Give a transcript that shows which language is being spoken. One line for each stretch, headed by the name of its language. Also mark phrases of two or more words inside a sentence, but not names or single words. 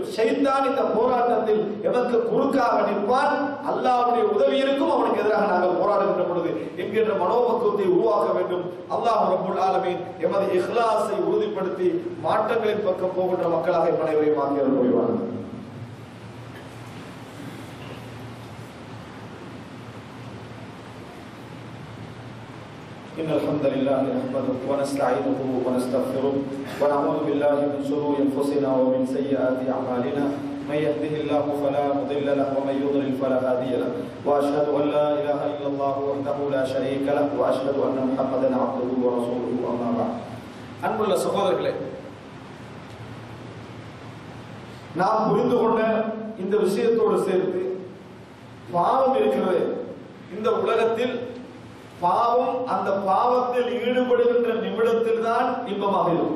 Tamil: ஷைத்தான் இந்த போராட்டத்தில் எமக்கு குறுக்காக நிற்பான், அல்லாஹ்வுடைய உதவி இருக்கும், அவனுக்கு எதிராக நாங்கள் போராடுகின்ற பொழுது என்கின்ற மனோபக்குவத்தை உருவாக்க வேண்டும்.
Arabic: الله رب العالمين
Tamil: எமது இஹ்லாஸை உறுதிப்படுத்தி மாற்றங்களின் பக்கம் போகின்ற மக்களாக அனைவரையும் ஆக்கி அருள் புரிவார்கள்.
Arabic: إن الحمد لله نحمده ونستعينه ونستغفره ونعوذ بالله من شرور أنفسنا ومن سيئات أعمالنا من يهده الله فلا مضل له ومن يضلل فلا هادي له وأشهد أن لا إله إلا الله وحده لا شريك له وأشهد أن محمدا عبده ورسوله أما بعد.
Tamil: அன்புள்ள சகோதரர்களே, நாம் புரிந்து கொண்ட இந்த விஷயத்தோடு சேர்த்து பாவம் இருக்கிறது. இந்த உலகத்தில் பாவம், அந்த பாவத்தில் ஈடுபடுகின்ற நிமிடத்தில் தான் இன்பமாக இருக்கும்.